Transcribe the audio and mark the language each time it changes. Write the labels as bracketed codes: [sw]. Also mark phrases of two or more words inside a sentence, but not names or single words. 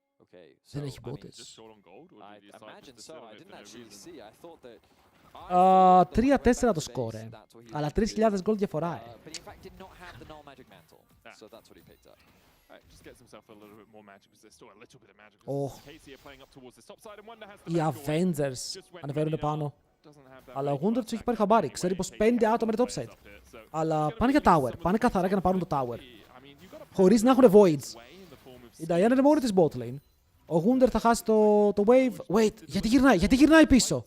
[el] Δεν έχει μπότες. [en] I imagine so. I didn't actually see. I thought that [el] 3-4 το σκορ, αλλά 3.000 gold διαφορά. [en] but he in fact did not have the null magic mantle. So that's what he picked up. Just gets himself a little bit more magic because there's still a little bit of magic. Oh. Casey are playing up towards the top side and Wonder has [el] Οι Avengers ανεβαίνουν πάνω. Αλλά ο Wunder τους έχει πάρει χαμπάρι. Ξέρει πως 5 άτομα είναι [en] top side. [el] Αλλά πάνε για tower. Πάνε καθαρά για να πάρουν το tower. Χωρίς να έχουν voids. Η Diana είναι μόνη της [en] bot lane. [el] Ο Wunder θα χάσει το wave. Wait, γιατί γυρνάει πίσω.